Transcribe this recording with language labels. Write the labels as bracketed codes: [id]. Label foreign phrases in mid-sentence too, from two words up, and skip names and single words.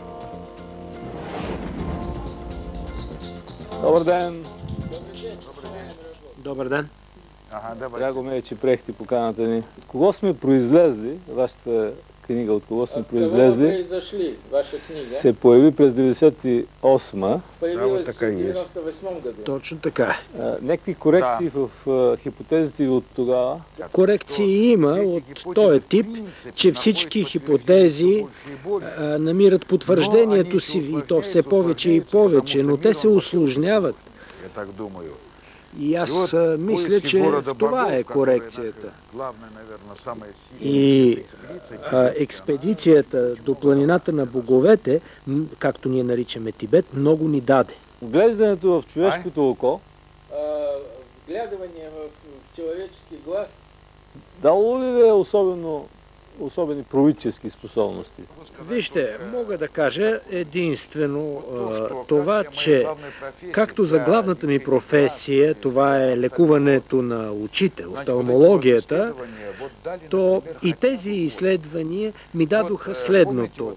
[bg] Добър ден! Добър ден. Драго ме е, че приехте поканата ни. От кого сме произлезли, вашата книга «От кого сме произлезли», [ru] произошли, ваша книга? [bg] се появи през 98-ма. [ru] Появилась в 98 году. [bg] Точно така. Някакви корекции в хипотезите от тогава? Корекции има от този тип, че всички хипотези намират потвърждението си и то все повече и повече, но те се усложняват. И аз мисля, че в това е корекцията. И експедицията до планината на боговете, както ние наричаме Тибет, много ни даде. Глеждането в човешкото око, [ru] Вглядывание в человеческий глаз. [bg] дало ли е особено особени правителски способности? Вижте, мога да кажа единствено това, че както за главната ми професия, това е лекуването на очите, офталмологията, то и тези изследвания ми дадоха следното.